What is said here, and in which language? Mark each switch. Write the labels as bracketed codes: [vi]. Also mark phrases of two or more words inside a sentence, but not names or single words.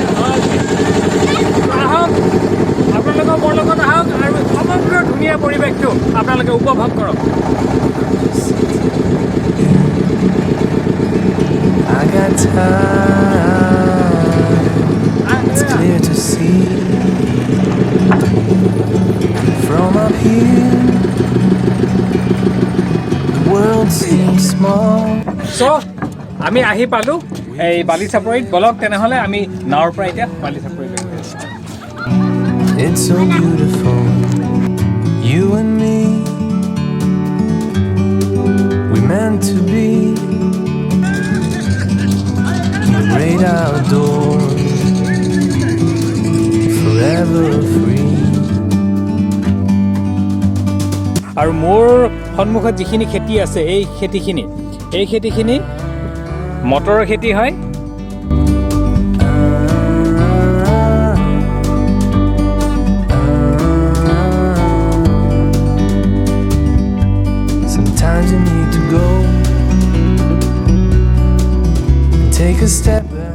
[as] আহক আপোনালোকৰ মোৰ লগত আহক আৰু সমগ্ৰ ধুনীয়া পৰিৱেশটো আপোনালোকে উপভোগ কৰক [en] I got time. It's clear to see from up here. The world seems small. [as] চ' আমি আহি পালোঁ এই বালি চাপৰিত ব'লক তেনেহ'লে আমি নাৱৰ পৰা এতিয়া বালি চাপৰিলৈ গৈ আছোঁ [en] It's so beautiful, you and me. We meant to be in the great outdoors, forever free. [as] আৰু মোৰ সন্মুখত যিখিনি খেতি আছে এই খেতিখিনি মটৰৰ খেতি হয় [en] Sometimes you need to go and take a step back